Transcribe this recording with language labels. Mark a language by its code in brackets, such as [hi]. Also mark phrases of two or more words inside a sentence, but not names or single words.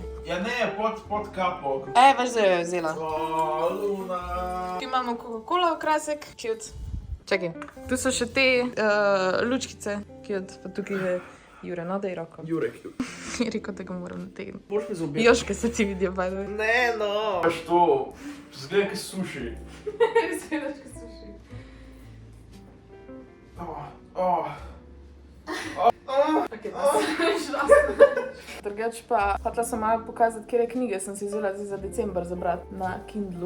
[sl] Ja ne, pod kapo. Veš, da jo je vzela. Luna. Tu imamo Coca-Cola okrasek, cute. Čakaj, tu so še te lučkice, cute, pa tukaj je Jure, no daj roko. Jurek. Je rekel, da ga moram nategniti. Boš mi zobiti? Joške se ti vidijo, [en] by the way. [sl] Ne, no. Paš to, zgleda, kaj suši. Res gledaš, kaj suši. Drugač pa, hotela sem malo pokazati, kjer knjige sem si vzela za december za brat na Kindlu.